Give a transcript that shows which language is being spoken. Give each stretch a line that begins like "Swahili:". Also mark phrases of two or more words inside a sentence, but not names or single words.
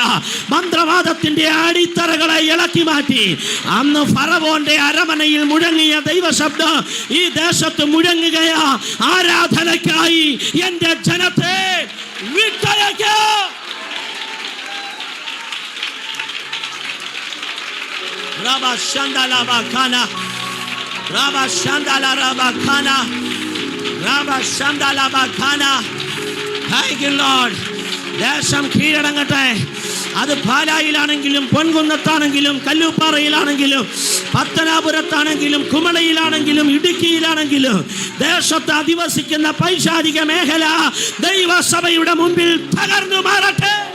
Malayalam: മന്ത്രവാദത്തിന്റെ അടിത്തറകളെ ഇളക്കി മാറ്റി അന്ന് ഫറവോന്റെ അരമനയിൽ മുഴങ്ങിയ ദൈവശബ്ദം ഈ ദേശത്ത് മുഴങ്ങുകയാ. ആരാധനയ്ക്കായി എന്റെ ജനത്തെ വിട്ടയക്കാം. Rabba Shandala Bakana. Rabba Shandala Rabakana. Rabba Shandala Bakana.
English: Thank you, Lord.
Malayalam: ദേശം കീഴടങ്ങട്ടെ. അത് പാലായിലാണെങ്കിലും പൊൻകുന്നത്താണെങ്കിലും കല്ലുപ്പാറയിലാണെങ്കിലും പത്തനാപുരത്താണെങ്കിലും കുമളയിലാണെങ്കിലും ഇടുക്കിയിലാണെങ്കിലും ദേശത്ത് അധിവസിക്കുന്ന പൈശാചിക മേഖല ദൈവസഭയുടെ മുമ്പിൽ തകർന്നു മാറട്ടെ.